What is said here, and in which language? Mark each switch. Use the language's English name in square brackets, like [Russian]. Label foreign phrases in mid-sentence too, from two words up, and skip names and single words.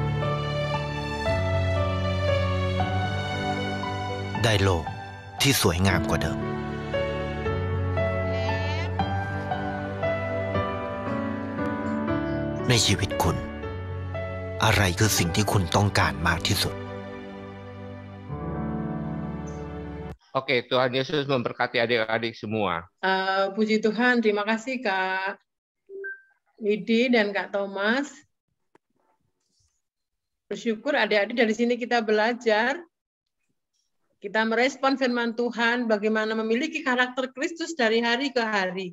[Thai] ได้โลกที่สวยงามกว่าเดิมในชีวิตคุณอะไรคือสิ่งที่คุณต้องการมากที่สุด [Indonesian] Oke, Tuhan Yesus memberkati adik-adik semua. Puji Tuhan, terima kasih Kak Widi dan Kak Thomas. Bersyukur adik-adik dari sini kita belajar, kita merespon firman Tuhan, bagaimana memiliki karakter Kristus dari hari ke hari.